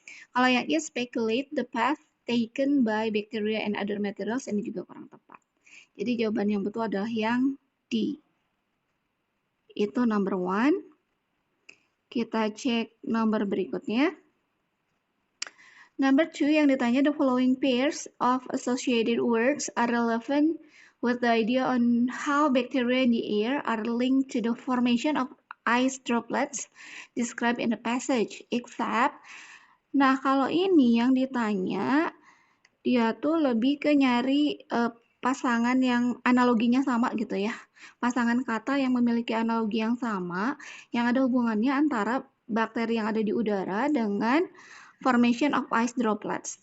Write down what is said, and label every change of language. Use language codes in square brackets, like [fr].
[id] Kalau yang [en] is speculate the path taken by bacteria and other materials, [id] ini juga kurang tepat. Jadi jawaban yang betul adalah yang D. Itu number 1. Kita cek nomor berikutnya. [en] Number 2 [id] yang ditanya, [en] the following pairs of associated words are relevant with the idea on how bacteria in the air are linked to the formation of ice droplets described in the passage, except. [id] Nah, kalau ini yang ditanya, dia tuh lebih ke nyari pasangan yang analoginya sama gitu ya. Pasangan kata yang memiliki analogi yang sama, yang ada hubungannya antara bakteri yang ada di udara dengan [en] formation of ice droplets.